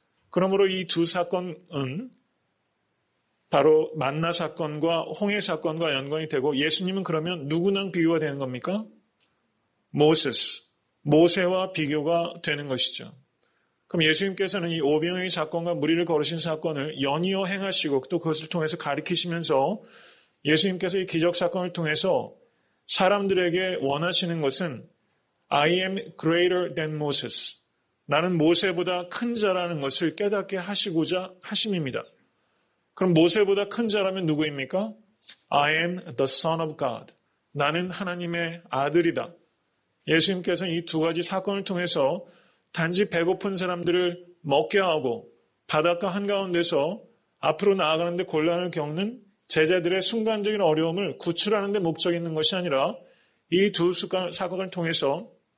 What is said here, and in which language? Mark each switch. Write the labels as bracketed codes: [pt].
[ko] 그러므로 이 두 사건은 바로 만나 사건과 홍해 사건과 연관이 되고 예수님은 그러면 누구랑 비교가 되는 겁니까? 모세와 비교가 되는 것이죠. 그럼 예수님께서는 이 오병이어 사건과 무리를 걸으신 사건을 연이어 행하시고 또 그것을 통해서 가리키시면서 예수님께서 이 기적 사건을 통해서 사람들에게 원하시는 것은 [en] I am greater than Moses. [ko] 나는 모세보다 큰 자라는 것을 깨닫게 하시고자 하심입니다. 그럼 모세보다 큰 자라면 누구입니까? [en] I am the son of God. [ko] 나는 하나님의 아들이다. 예수님께서는 이 두 가지 사건을 통해서 단지 배고픈 사람들을 먹게 하고 바닷가 한가운데서 앞으로 나아가는데 곤란을 겪는 제자들의 순간적인 어려움을 구출하는 데 목적이 있는 것이 아니라 이 두 사건을 통해서